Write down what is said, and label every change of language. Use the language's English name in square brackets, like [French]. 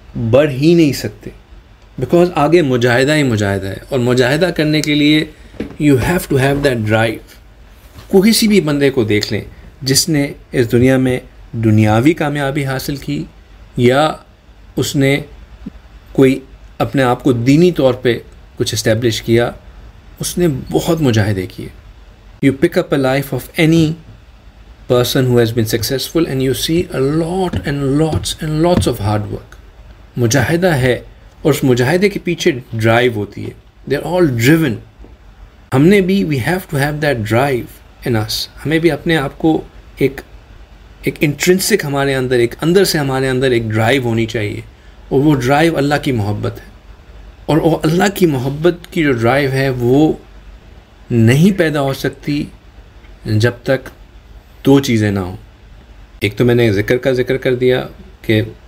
[Urdu] بڑھ ہی نہیں سکتے، بیکاز آگے مجاہدہ ہی مجاہدہ ہے، اور مجاہدہ کرنے کے لیے [English] You have to have that drive. [Urdu] کسی بھی بندے کو دیکھ لیں جس نے اس دنیا میں دنیاوی کامیابی حاصل کی یا اس نے کوئی اپنے آپ کو دینی طور پہ کچھ اسٹیبلش کیا، اس نے بہت مجاہدے کیے۔ [English] You pick up a life of any person who has been successful and you see a lot and lots of hard work. [Urdu] مجاہدہ ہے، اور اس مجاہدے کے پیچھے ڈرائیو ہوتی ہے۔ [English] they're all driven. [Urdu] ہم نے بھی [English] we have to have that drive in us. [Urdu] ہمیں بھی اپنے آپ کو ایک انٹرنسک ہمارے اندر، ایک اندر سے ہمارے اندر ایک ڈرائیو ہونی چاہیے، اور وہ ڈرائیو اللہ کی محبت ہے، اور وہ اللہ کی محبت کی جو ڈرائیو ہے وہ نہیں پیدا ہو سکتی جب تک دو چیزیں نہ ہوں۔ ایک تو میں نے ذکر کا ذکر کر دیا کہ